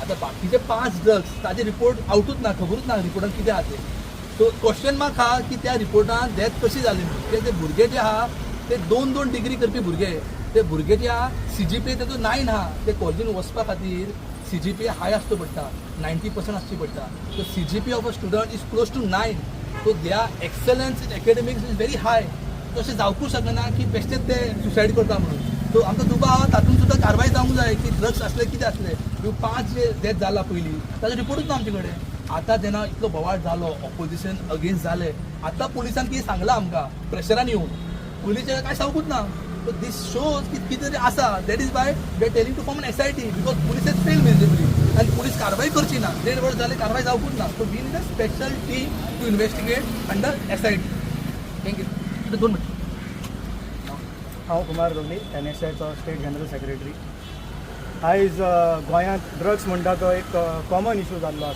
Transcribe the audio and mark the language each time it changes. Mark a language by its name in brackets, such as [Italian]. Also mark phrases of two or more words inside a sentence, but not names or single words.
[Konkani] आता बाकीचे 5 ड्रग्स ताजे रिपोर्ट आवटूच ना, खबरूच ना रिपोर्टान कितें आहा ते. सो [English] question mark [Konkani] आहा की त्या रिपोर्टान डेथ कशी जाली म्हणून. ते भुरगे जे आहा ते 2-2 डिग्री करपी भुरगे, ते भुरगे जे आहा CGPA तेजो 9 आहा, ते कॉलेजीन वचपा खातीर CGPA हाय आसचो पडटा, 90% आसची पडटा. [English] So CGPA of a student is close to 9. So their excellence in academics is very high. [Konkani] तशें जावपूच शकना की बेश्टेच ते सुसायड करता म्हणून. सो आमकां दुबाव आहा तातूंत सुद्दां कारवाय जावंक जाय की ड्रग्स असले कितें असले. ह्यो 5 जे डेथ जाला पयलीं ताजो रिपोर्टूच ना आमचे कडेन. आतां जेन्ना इतलो बोवाळ जालो, [English] opposition against [Konkani] जाले, आतां पुलिसान कितें सांगलां आमकां प्रेशरान येवन, पुलिसांनी कांय सांगूच ना. [English] so this shows [Konkani] की कितें तरी आसा. [English] that is why we are telling to form an SIT because police has failed miserably [Konkani] आनी पुलीस कारवाय करची ना. 1.5 वर्स जाले कारवाय जावपूच ना. [English] so we need a special team to investigate under SIT. Thank you. 2 minute. [Konkani] हांव कुमार लोलये, NSIचो [English] state general secretary. [Konkani] आयज गोंयांत ड्रग्स म्हणटा तो एक [English] common issue [Konkani] जाल्लो आसा.